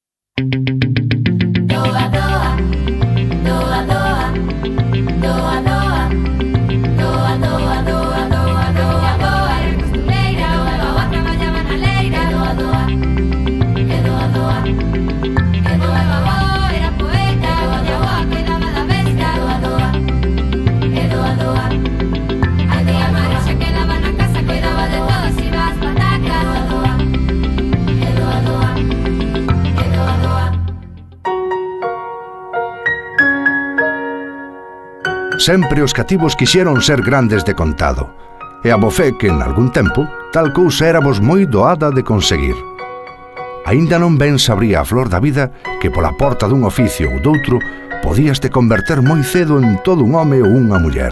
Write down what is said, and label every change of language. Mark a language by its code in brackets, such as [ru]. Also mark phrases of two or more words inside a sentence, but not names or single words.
[gl] Doa, doa, doa, doa, doa, doa, doa, doa, doa, doa, doa, doa, era costureira, o avó traballaba na leira, doa, doa, e doa, doa, e doa, avó era poeta, o avó cuidaba da besta, doa, doa, e doa, doa, a tía Mari se quedaba na casa, cuidaba de todos, iba ás patacas, doa, doa, e doa, doa, e doa, doa. Sempre os cativos quixeron ser grandes de contado, e abofé que, en algún tempo, tal cousa éramos moi doada de conseguir. Aínda non ben sabría a flor da vida que pola porta dun oficio ou doutro podías te converter moi cedo en todo un home ou unha muller.